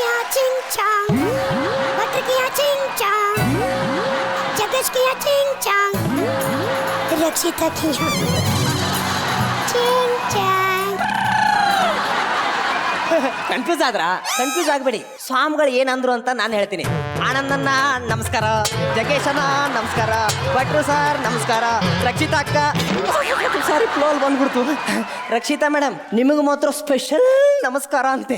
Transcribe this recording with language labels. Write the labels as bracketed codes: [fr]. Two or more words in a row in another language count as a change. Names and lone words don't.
[kn] चिंग चांग, बटर किया चिंग चांग, जगस किया चिंग चांग, रक्षिता किया चिंग चांग. ಕನ್ಫ್ಯೂಸ್ ಆಗಬೇಡಿ. ಸ್ವಾಮಿಗಳು ಏನಂದ್ರು ಅಂತ ನಾನು ಹೇಳ್ತೀನಿ. ಆನಂದಣ್ಣ ನಮಸ್ಕಾರ, ಜಗೇಶಣ್ಣ ನಮಸ್ಕಾರ, ಭಟ್ರು ಸರ್ ನಮಸ್ಕಾರ, ರಕ್ಷಿತಾ ಅಕ್ಕ ಸಾರಿ ಫ್ಲೋಲ್ ಬಂದ್ಬಿಡ್ತು. ರಕ್ಷಿತಾ ಮೇಡಮ್ ನಿಮಗೆ ಮಾತ್ರ ಸ್ಪೆಷಲ್ ನಮಸ್ಕಾರ ಅಂತೆ.